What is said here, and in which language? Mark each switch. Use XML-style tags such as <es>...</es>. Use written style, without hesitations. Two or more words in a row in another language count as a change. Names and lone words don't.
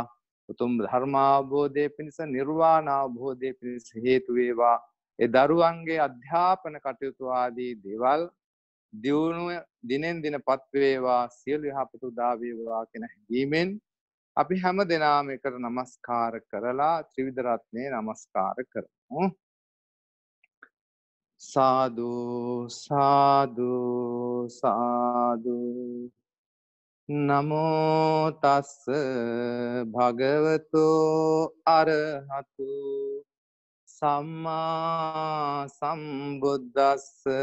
<si>උතුම් ධර්මාවබෝධයේ පිණිස නිර්වාණ අවබෝධයේ පිණිස හේතු වේවා. ඒ දරුවන්ගේ අධ්‍යාපන කටයුතු ආදී දේවල් දියුණුව දිනෙන් දිනපත් වේවා. සියලු යහපත උදා වේවා කියන හැඟීමෙන් අපි හැම දෙනාම එකට নমස්කාර කරලා ත්‍රිවිධ රත්නේ নমස්කාර කරමු. සාදු සාදු සාදු.</si> <pi>නමෝ තස්ස භගවතු අරහතු සම්මා සම්බුද්දස්ස.</pi>